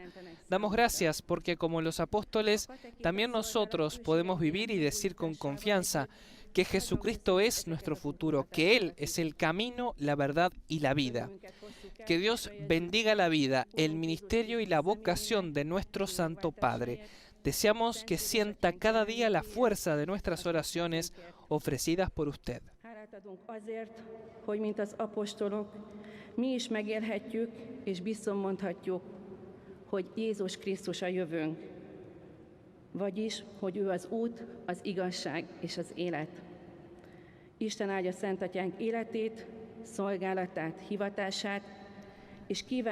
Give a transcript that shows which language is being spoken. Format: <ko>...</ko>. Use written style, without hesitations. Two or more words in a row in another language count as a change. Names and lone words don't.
<es>Damos gracias porque, como los apóstoles, también nosotros podemos vivir y decir con confianza que Jesucristo es nuestro futuro, que Él es el camino, la verdad y la vida. Que Dios bendiga la vida, el ministerio y la vocación de nuestro Santo Padre. Deseamos que sienta cada día la fuerza de nuestras oraciones ofrecidas por usted.</es> <hu>Hálát adunk azért, hogy mint az apostolok, mi is megélhetjük és biztosan mondhatjuk, hogy Jézus Krisztus a jövőnk, vagyis, hogy ő az út, az igazság és az élet. Isten áldja Szent Atyánk életét, szolgálatát, hivatását, és kívánjuk.</hu>